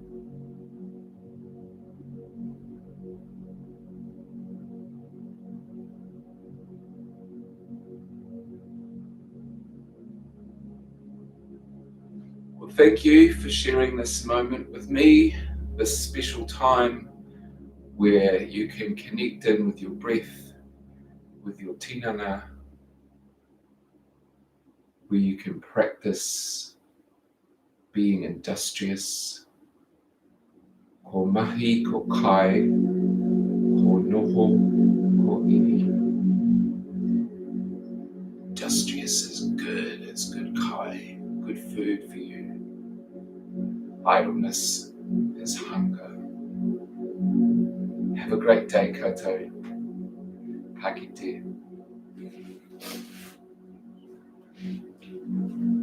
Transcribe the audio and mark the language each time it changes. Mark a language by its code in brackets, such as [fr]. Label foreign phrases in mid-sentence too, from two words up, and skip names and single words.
[en] Well, thank you for sharing this moment with me, this special time where you can connect in with your breath, with your tinana, where you can practice being industrious. [mi] Ko mahi, ko kai, ko noho, ko ini. [en] Industrious is good, it's good kai, good food for you. Idleness is hunger. Have a great day, koutou. [mi] Ka kite.